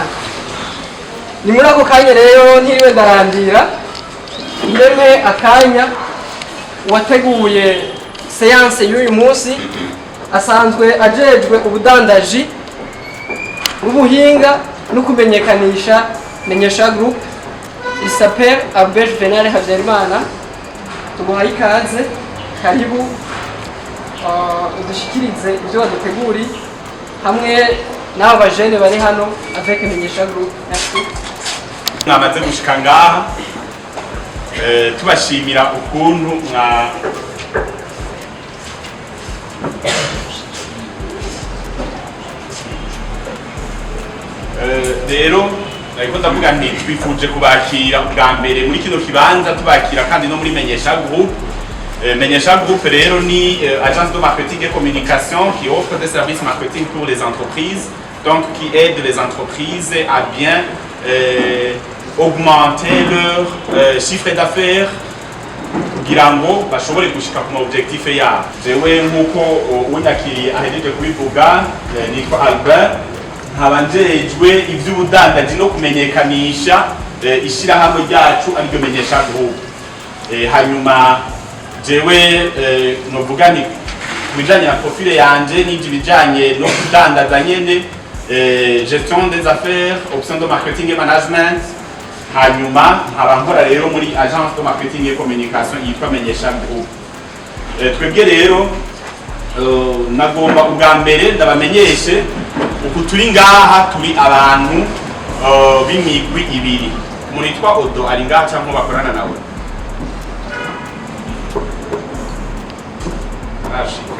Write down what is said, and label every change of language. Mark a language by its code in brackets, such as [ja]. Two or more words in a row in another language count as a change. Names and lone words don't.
[rn] Ni muri ako kanya rero ntiriwe ndarandira ndeme akanya wateguye seance y'uyu munsi asanzwe ajejwe ubudandaji ubuhinga no kumenyekanisha Menyesha Group. [fr] Il s'appelle Abbé Juvenal Habyarimana. [rn] Tuguhaye ikaze, karibu udushikirize ibyo waduteguri hamwe n'aba bajene bari hano avec Menyesha Group. Merci. Mwamaze gushika ngaha tubashimira ukuntu rero ariko ndavuga nti twifuje kubakira bwa mbere muri kino kibanza tubakira kandi no muri Menyesha Group. [fr] Menyesha Group [rn] rero ni [fr] agence de marketing et communication qui offre des services marketing pour les entreprises, donc qui aide les entreprises à bien augmenter leur chiffre d'affaires [rn] kugira ngo bashobore gushika ku objectif yabo. Jewe nkuko unyakiriye ahejeje kubivuga nitwa Albert, nkabanjejwe ivy'ubudandaji no kumenyekanisha ishirahamwe ryacu ariryo Menyesha Group. Hanyuma jewe novuga ni kubijanye na profile yanje n'ivyo bijanye no kudandaza nyene [fr] gestion des affaires, option de marketing et management. [rn] Hanyuma nkaba nkora rero muri [fr] agence de marketing et communication [rn] yitwa Menyesha Group. Twebwe rero nagomba ubwa mbere ndabamenyeshe uku turi ngaha turi abantu b'imigwi ibiri. Umuntu yitwa Odo ari ngaha cyangwa bakorana nawe? Arashika.